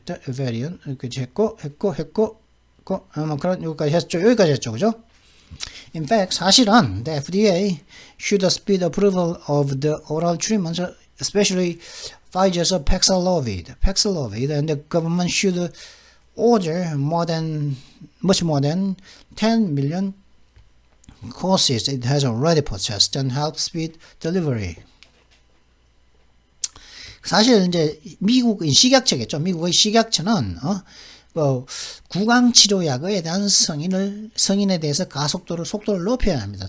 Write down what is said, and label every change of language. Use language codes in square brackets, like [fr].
[ko] variant 이렇게 했고, 그런 여기까지 했죠, 그죠? [en] In fact, [ko] 사실은 [en] the FDA should speed approval of the oral treatments, especially Pfizer's Paxlovid, and the government should order much more than 10 million courses it has already purchased and help speed delivery. [ko] 사실 이제 미국의 식약처겠죠. 미국의 식약처는 구강 치료약에 대한 승인에 대해서 속도를 높여야 합니다.